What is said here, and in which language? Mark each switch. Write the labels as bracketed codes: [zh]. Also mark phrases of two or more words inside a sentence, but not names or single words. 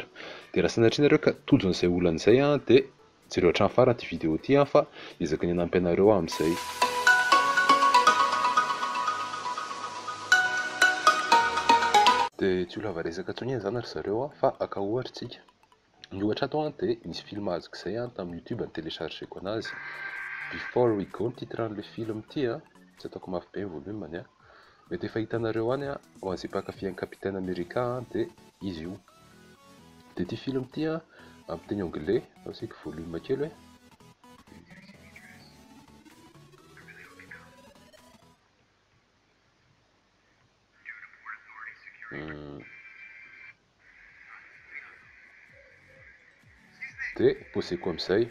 [mg] Dia raha sanatria nareo ka tojo an'izay olana izay a dia jereo hatramin'ny farany ity vidéo ity a fa ezaka ny hanampy anareo amin'izay. Dia tsy ho lava resaka intsony izany ry zareo a fa aka ohatra tsika. Ny ohatra ato a dia misy film azoko izay a tamin'ny YouTube ny téléchargeko anazy. [en] Before we go [mg] ny titran'ilay film ity a, tsy ataoko mafy be ny volume-ny a. Mety efa hitanareo any a, ho an'izay mpankafy Capitaine America dia izy io. Dia ity film ity a amin'ny teny anglais, asika volume kely hoe. Dia poseko amin'izay.